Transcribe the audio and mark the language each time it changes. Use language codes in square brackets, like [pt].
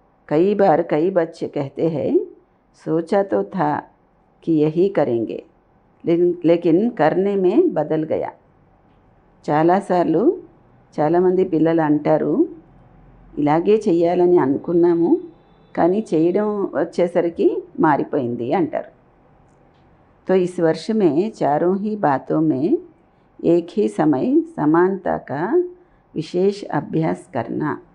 [hi] कई बार कई बच्चे कहते हैं सोचा तो था कि यही करेंगे लेकिन करने में बदल गया. [te] చాలాసార్లు చాలామంది పిల్లలు అంటారు, ఇలాగే చెయ్యాలని అనుకున్నాము కానీ చేయడం వచ్చేసరికి మారిపోయింది అంటారు. [hi] तो इस वर्ष में चारों ही बातों में एक ही समय समानता का विशेष अभ्यास करना.